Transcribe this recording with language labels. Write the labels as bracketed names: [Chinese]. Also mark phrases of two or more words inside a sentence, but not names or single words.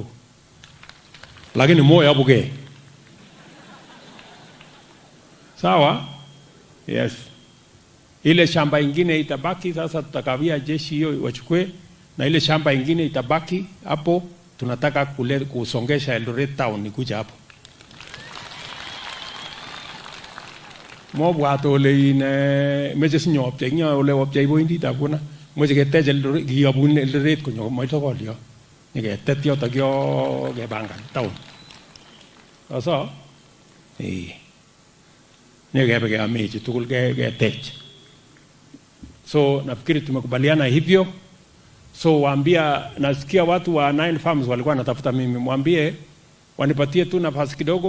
[Swahili] Lakini moyo abuge. Sawa? Yes. Ile shamba ingine itabaki sasa tutakawia jeshi hiyo wachukue, na ile shamba ingine itabaki hapo tunataka kusongesha Eldoret town nikuja hapo. [Kalenjin] Mobwato ole ine meje sinyop tenya ole wapjai boindi takuna moje keteje Eldoret giyabun Eldoret kunyo moito kolio nige tetyo tagyo ge banga town. Sasa nige bege ameje tukul ge tech. [Swahili] So nafikiri tumekubaliana hivyo. So waambia, nasikia watu wa 9 farms walikuwa natafuta mimi, mwambie wanipatie tu nafasi kidogo.